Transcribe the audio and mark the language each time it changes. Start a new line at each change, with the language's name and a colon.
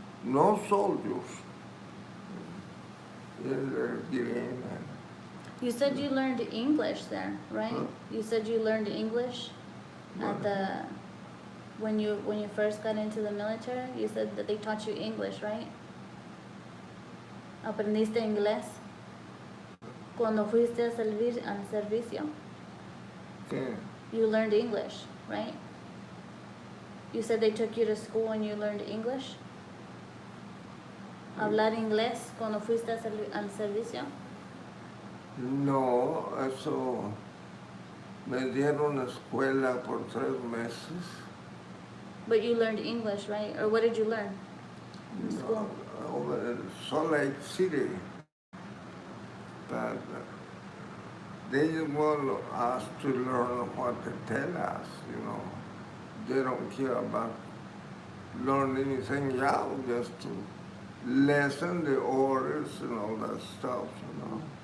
English: No soldiers. Get in. And you said you learned English there, right? Huh? You said you learned English at the when you first got into the military. You said that they taught you English, right?
Spanish: ¿Aprendiste inglés cuando fuiste a servir al servicio?
English: okay. You learned English, right? You said they took you to school and you learned English?
Spanish: Hablar inglés cuando fuiste al servicio? No, eso me dieron escuela por 3 meses.
English: But you learned English, right? Or what did you learn in school? Over in Salt Lake City. But they just want us to learn what they tell us, you know. They don't care about learning anything else, just to lessen the orders and all that stuff, you know.